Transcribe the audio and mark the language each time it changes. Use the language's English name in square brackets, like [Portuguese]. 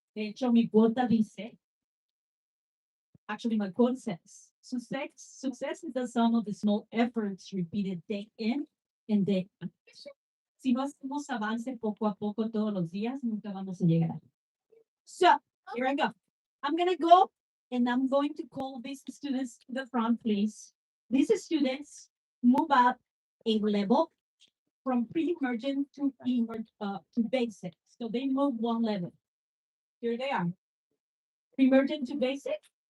[Spanish] De hecho, mi cuota dice, [English] actually my quote says, success is the sum of the small efforts repeated day in and day out. [Spanish] Si no hacemos avance poco a poco todos los días, nunca vamos a llegar. [English] So, here I go. I'm going to go and I'm going to call these students to the front, please. These students move up a level from pre-emergent to basic. So they move 1 level. Here they are. Pre-emergent to basic.